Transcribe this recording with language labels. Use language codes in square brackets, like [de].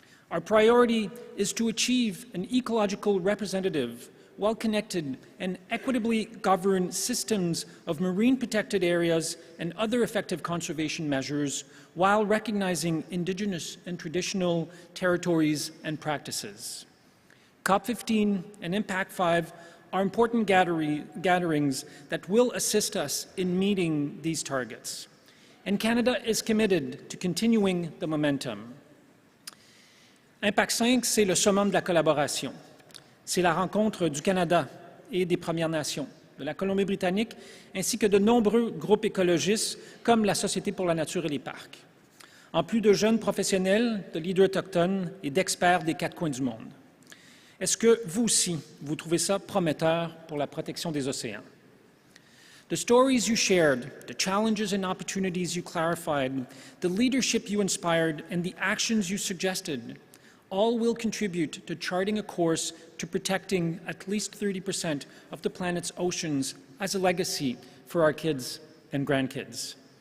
[en] Our priority is to achieve an ecological representative, well-connected and equitably governed systems of marine protected areas and other effective conservation measures while recognizing Indigenous and traditional territories and practices. COP15 and IMPAC5 are important gatherings that will assist us in meeting these targets. And Canada is committed to continuing the momentum. [fr] IMPAC5, c'est le summum de la collaboration. C'est la rencontre du Canada et des Premières Nations, de la Colombie-Britannique, ainsi que de nombreux groupes écologistes comme la Société pour la nature et les parcs, en plus de jeunes professionnels, de leaders autochtones et d'experts des quatre coins du monde. Est-ce que vous aussi, vous trouvez ça prometteur pour la protection des océans? [en] The stories you shared, the challenges and opportunities you clarified, the leadership you inspired, and the actions you suggested all will contribute to charting a course to protecting at least 30% of the planet's oceans as a legacy for our kids and grandkids.